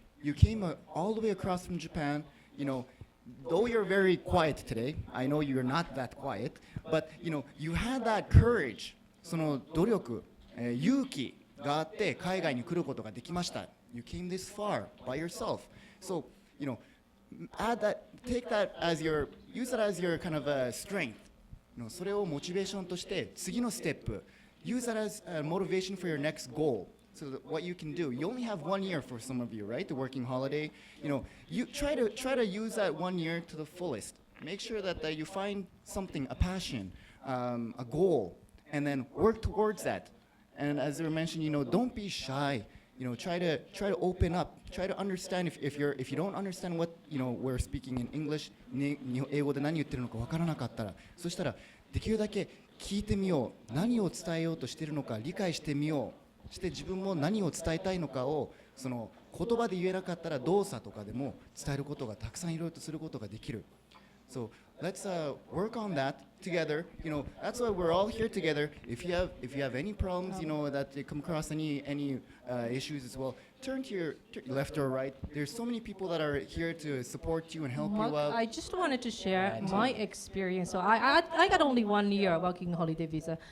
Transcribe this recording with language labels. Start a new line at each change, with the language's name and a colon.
English: You came all the way across from Japan. Though you're very quiet today, I know you're not that quiet, but you had that courage,
Japanese: その努力、勇気があって海外に来ることができました.
English: You came this far by yourself. So, add that, take that as use that as your kind of strength.
Japanese: それをモチベーションとして次のステップ.
English: Use that as a motivation for your next goal. So that what you can do. You only have 1 year for some of you, right? The working holiday. You try to use that 1 year to the fullest. Make sure that you find something, a passion, a goal, and then work towards that. And as they were mentioning, don't be shy. Try to open up. Try to understand if you don't understand what we're speaking in English.
Japanese: 英語で何言ってるのかわからなかったら、そしたらできるだけ聞いてみよう。何を伝えようとしているのか理解してみよう。して自分も何を伝えたいのかをその言葉で言えなかったら動作とかでも伝えることがたくさんいろいろとすることができる。
English: So let's work on that together. That's why we're all here together. If you have any problems, that you come across any issues as well, turn to your left or right. There's so many people that are here to support you and help Mark, you out. I just wanted to share my experience. So I got only 1 year working holiday visa.